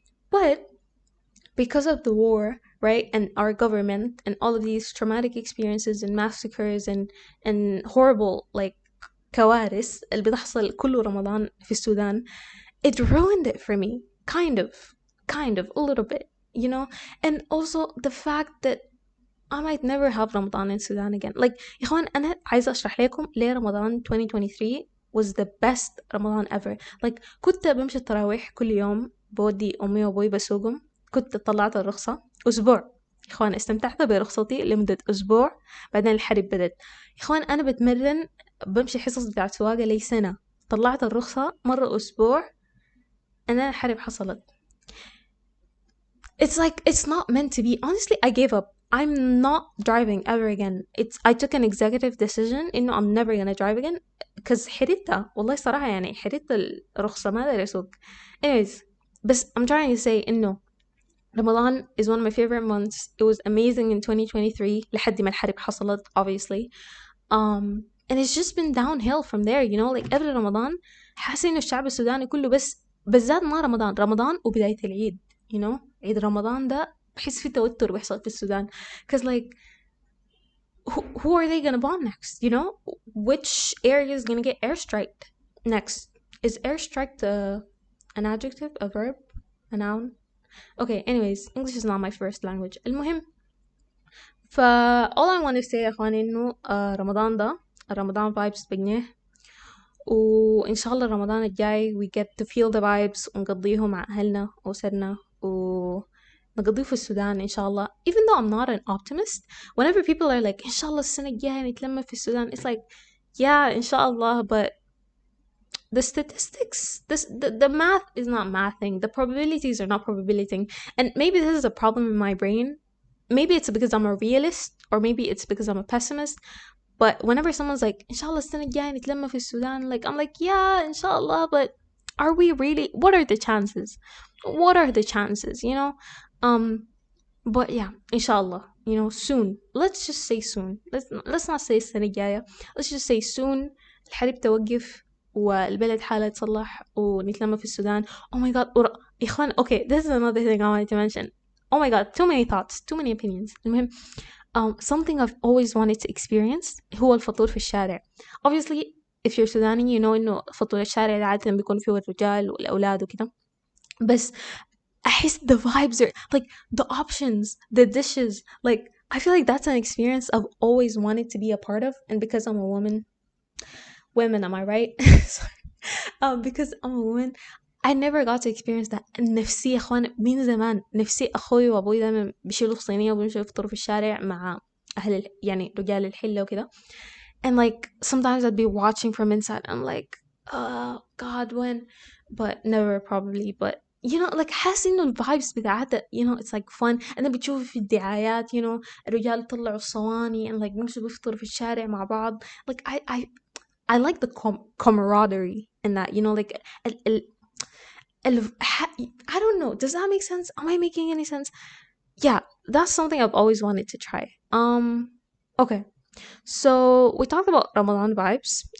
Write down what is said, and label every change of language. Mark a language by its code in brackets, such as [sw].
[en] But because of the war, right, and our government and all of these traumatic experiences and massacres and horrible like [ar] كوارث اللي بتحصل كل رمضان في السودان, [en] it ruined it for me, kind of a little bit, you know. And also the fact that I might never have Ramadan in Sudan again. Like [ar] يا اخوان انا عايزه اشرح لكم ليه رمضان [en] 2023 was the best Ramadan ever. [ar] Like كنت بمشي التراويح كل يوم، بودي أمي وأبوي بسوقهم. كنت طلعت الرخصة أسبوع يا إخوان، استمتعت برخصتي لمدة أسبوع. بعدين الحرب بدت يا إخوان. أنا بتمرن، بمشي حصص بتاعت سواقة لي سنة، طلعت الرخصة مرة أسبوع، أنا الحرب حصلت. [en] It's like it's not meant to be. Honestly, I gave up. I'm not driving ever again. I took an executive decision إنه I'm never gonna drive again because [ar] حريتها والله صراحة، يعني حريت الرخصة ما أقدر أسوق. [en] Anyways, بس I'm trying to say إنه Ramadan is one of my favorite months. It was amazing in 2023 [ar] لحد ما الحرب حصلت [en] obviously. And it's just been downhill from there, you know, like every Ramadan [ar] حاسة إنه الشعب السوداني كله، بس بالذات ما رمضان وبداية العيد، you know، عيد رمضان ده بحس في توتر بيحصل في السودان. [en] Cause like who are they gonna bomb next, you know? Which area is gonna get airstriked next? Is airstriked an adjective, a verb, a noun? Okay, anyways, English is not my first language. [ar] المهم، [en] all I want to say [ar] يا اخواني انه رمضان ده رمضان vibes بجنيه، وإن شاء الله رمضان الجاي [en] we get to feel the vibes [ar] ونقضيه مع أهلنا وأسرنا ونقضيه في السودان إن شاء الله. [en] Even though I'm not an optimist, whenever people are like [ar] إن شاء الله السنة الجاية نتلم في السودان, [en] it's like yeah إن شاء الله, but the statistics, the math is not mathing, the probabilities are not probabilitying. And maybe this is a problem in my brain. Maybe it's because I'm a realist, or maybe it's because I'm a pessimist. But whenever someone's like inshallah [ar] السنة الجاية نتلم في السودان, [en] like I'm like yeah inshallah, but are we really? What are the chances? What are the chances, you know? But yeah, inshallah, you know, soon. Let's just say soon. Let's not say [ar] السنة الجاية. [en] Let's just say soon [ar] الحرب توقف والبلد حالة تصلح ونتلم في السودان. [en] Oh my god, إخوان, okay, this is another thing I wanted to mention. Oh my god, too many thoughts, too many opinions. المهم, something I've always wanted to experience [ar] هو الفطور في الشارع. [en] Obviously, if you're Sudani, you know [ar] إنه فطور الشارع ده عادة بيكون فيه الرجال والأولاد وكده. [en] بس أحس the vibes are like the options, the dishes. Like I feel like that's an experience I've always wanted to be a part of, and because I'm a women, am I right? Because I'm a woman, I never got to experience that. [ar] نفسي يا اخوان من زمان، نفسي اخوي وابوي دايما بيشيلوا صينية وبيمشوا يفطروا في الشارع مع اهل يعني رجال الحلة وكده. [en] And like sometimes I'd be watching from inside, I'm like oh god when, but never probably. But you know like [ar] حاسة انه الفايبس بتاعتها, [en] you know, it's like fun. [ar] and then بتشوف في الدعايات, you know, الرجال يطلعوا الصواني and like بيمشوا بيفطروا في الشارع مع بعض. [en] Like I like the camaraderie in that, you know, like I don't know, does that make sense? Am I making any sense? Yeah, that's something I've always wanted to try. Okay, so we talked about Ramadan vibes.